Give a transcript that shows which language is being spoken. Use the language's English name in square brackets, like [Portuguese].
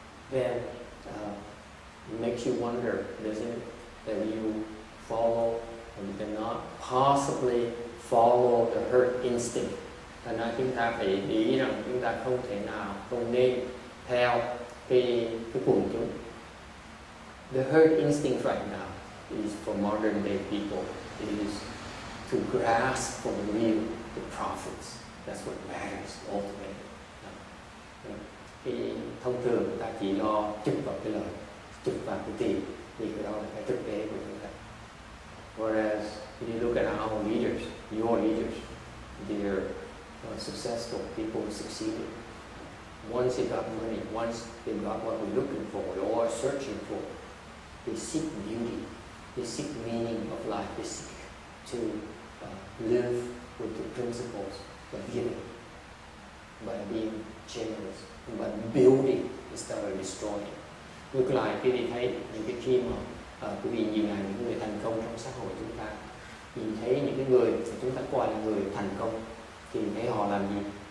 [English] Then it makes you wonder, doesn't it, that you follow, or you cannot possibly follow the herd instinct. [Vietnamese] Thành ra chúng ta phải để ý rằng chúng ta không thể nào, không nên theo cái quần chúng. [English] The herd instinct right now is for modern day people is to grasp for the real, the profits. That's what matters ultimately. [Vietnamese] Cái thông thường người ta chỉ lo chụp vào cái lời, chụp vào cái tiền, vì cái đó là cái thực tế của chúng ta. [English] Whereas if you look at our leaders, your leaders, they're successful people who succeeded. Once they got money, once they got what we're looking for or searching for, they seek beauty, they seek meaning of life, they seek to live with the principles of giving, by being generous, by building instead of destroying. [Vietnamese] Ngược lại, khi đi thấy những khi mà quý vị nhìn lại những người thành công trong xã hội chúng ta, nhìn thấy những cái người mà chúng ta coi là người thành công, thì thấy họ làm gì?